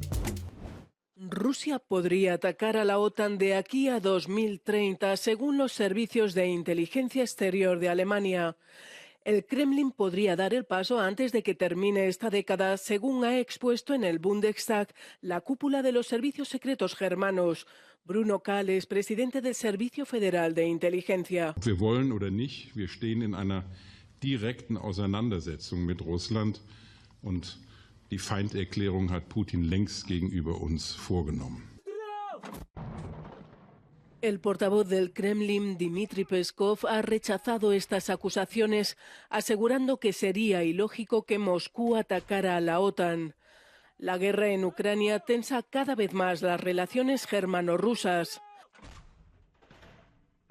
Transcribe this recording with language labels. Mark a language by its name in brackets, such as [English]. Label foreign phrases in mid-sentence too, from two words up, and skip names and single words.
[Spanish] Rusia podría atacar a la OTAN de aquí a 2030, según los servicios de inteligencia exterior de Alemania. El Kremlin podría dar el paso antes de que termine esta década, según ha expuesto en el Bundestag la cúpula de los servicios secretos germanos. Bruno Kahl es presidente del Servicio Federal de Inteligencia. [German] Wir wollen oder nicht, wir stehen in einer direkten Auseinandersetzung mit Russland und die Feinderklärung hat Putin längst gegenüber uns vorgenommen. [Spanish] El portavoz del Kremlin, Dmitry Peskov, ha rechazado estas acusaciones, asegurando que sería ilógico que Moscú atacara a la OTAN. La guerra en Ucrania tensa cada vez más las relaciones germano-rusas.